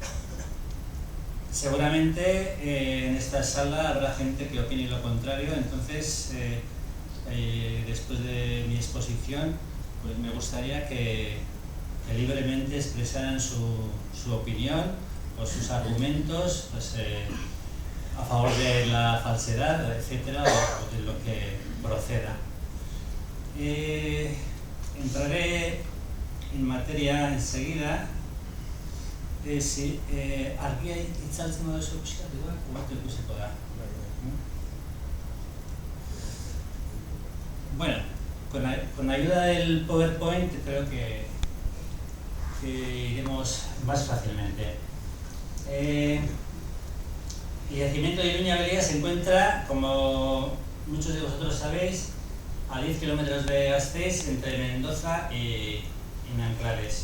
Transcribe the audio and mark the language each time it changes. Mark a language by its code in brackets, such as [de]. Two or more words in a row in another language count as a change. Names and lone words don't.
[es] Seguramente en esta sala habrá gente que opine lo contrario, entonces después de mi exposición pues me gustaría que libremente expresaran su opinión o sus argumentos pues, a favor de la falsedad, etcétera, o de lo que proceda. Entraré en materia enseguida. [eu] Argia itzaltzen baduzu pixkat, guatu ikusiko da. [es] Bueno, con ayuda del PowerPoint creo que iremos más fácilmente. El yacimiento de Iruña Beleia se encuentra, como muchos de vosotros sabéis, a 10 kilómetros de Gasteiz, entre Mendoza y Nanclares.